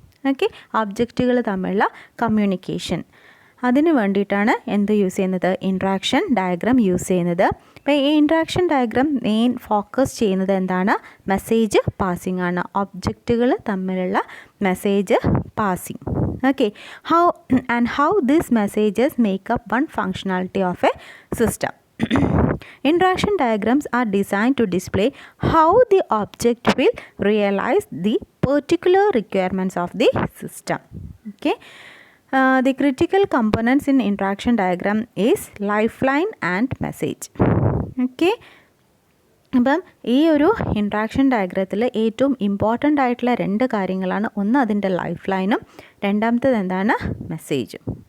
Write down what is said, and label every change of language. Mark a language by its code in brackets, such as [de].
[ml] Okay, ഒബ്ജക്റ്റുകൾ തമ്മിലുള്ള communication, അതിന് വേണ്ടിയിട്ടാണ് എന്ത് യൂസ് ചെയ്യുന്നത്, ഇൻട്രാക്ഷൻ ഡയഗ്രാം യൂസ് ചെയ്യുന്നത്. അപ്പോൾ ഈ ഇൻട്രാക്ഷൻ ഡയഗ്രാം മെയിൻ ഫോക്കസ് ചെയ്യുന്നത് എന്താണ്, മെസ്സേജ് പാസിംഗ് ആണ്, ഒബ്ജക്റ്റുകൾ തമ്മിലുള്ള message passing. [en] Okay, how these messages make up one functionality of a system. Interaction diagrams are designed to display how the object will realize the particular requirements of the system. Okay, the critical components in interaction diagram is lifeline and message. [ml] Okay, അപ്പം ഈ ഒരു interaction ഡയഗ്രത്തിൽ ഏറ്റവും important ആയിട്ടുള്ള 2 കാര്യങ്ങളാണ്. ഒന്ന് അതിൻ്റെ life ലൈനും, രണ്ടാമത്തേത് എന്താണ്, മെസ്സേജും.